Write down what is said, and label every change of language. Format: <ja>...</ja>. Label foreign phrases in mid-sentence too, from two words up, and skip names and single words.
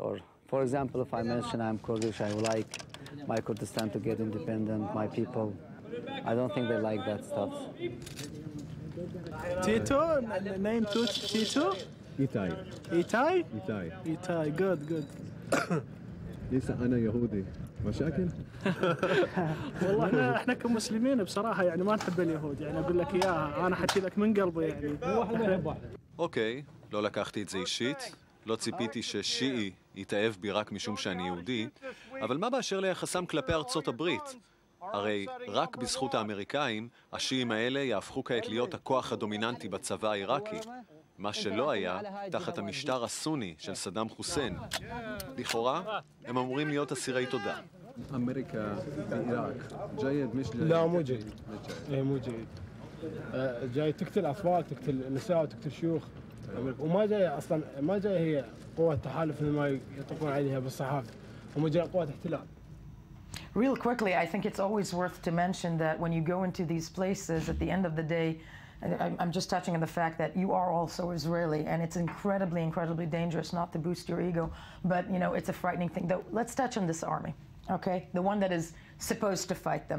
<en>Or, for example, if I mention I'm Kurdish, I would like my Kurdistan to get independent, my people. I don't think they like that stuff. Tito, name Tito? Itai. Itai? Itai. Itai, good.</en> <ar>ليس أنا يهودي مشاكل؟ والله احنا كمسلمين بصراحة يعني ما نحب اليهود، يعني أقول لك إياها، أنا حكي لك من قلبي يعني.</ar> <he>אוקיי, לא לקחתי את זה אישית, לא ציפיתי ששיעי יתאהב בי רק משום שאני יהודי, אבל מה באשר ליחסם כלפי ארצות הברית? הרי רק בזכות האמריקאים, השיעים האלה יהפכו כעת להיות הכוח הדומיננטי בצבא העיראקי. מה שלא היה תחת המשטר הסוני של סדאם חוסיין. לכאורה, הם אמורים להיות אסירי תודה. אמריקה בעיראק,</he> <ar>جيد مش جيد. لا مو جيد. مو جيد. جاي تقتل أطفال، تقتل نساء وتقتل شيوخ. وما جاي أصلاً ما جاي هي قوة تحالف مثل ما يطلقون عليها بالصحافة. هم جاي قوة احتلال.</ar> <en>Real quickly, I think it's always worth to mention that when you go into these places, at the end of the day, I'm just touching on the fact that you are also Israeli, and it's incredibly, incredibly dangerous, not to boost your ego, but, you know, it's a frightening thing. Though, let's touch on this army, okay? The one that is supposed to fight them.</en>